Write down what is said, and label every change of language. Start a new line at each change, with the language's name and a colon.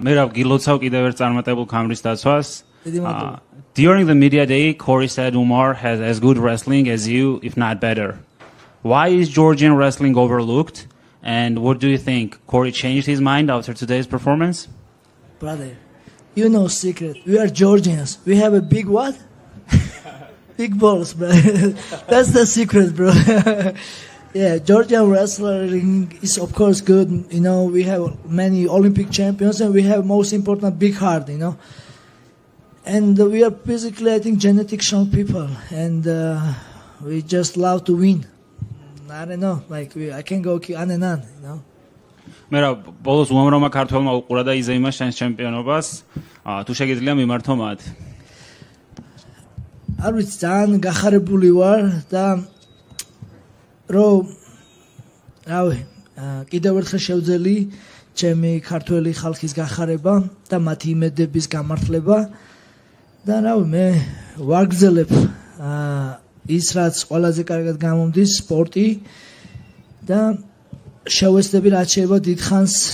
Georgian: მე რა გილოცავ კიდევ ერთ წარმატებულ ქამრის დაცვას.
English: During the media day, Corey said Umar has as good wrestling as you, if not better. Why is Georgian wrestling overlooked? And what do you think? Corey changed his mind after today's performance? Brother, you know secret. We are Georgians. We have a big what? Big balls, bro. That's the secret, bro. Yeah, Georgian wrestling is of course good. You know, we have many Olympic champions and we have most important big heart, you know. And we are physically, I think, genetic strong people. And we just love to win. I don't know, like I can go on and on, you know.
Georgian: მე რა ბოლოს უამრავმა ქართველმა უყურა და იზეიმა შენს ჩემპიონობას. თუ შეგიძლია მიმართო მათ. არ ვიცი, ძალიან გახარებული ვარ და რომ რავი, კიდევ ერთხელ შევძელი ჩემი ქართველი ხალხის გახარება და მათი იმედების გამართლება და რავი, მე ვაგრძელებ ის რაც ყველაზე კარგად გამომდის სპორტი და შევეცდები რაც შეიძლება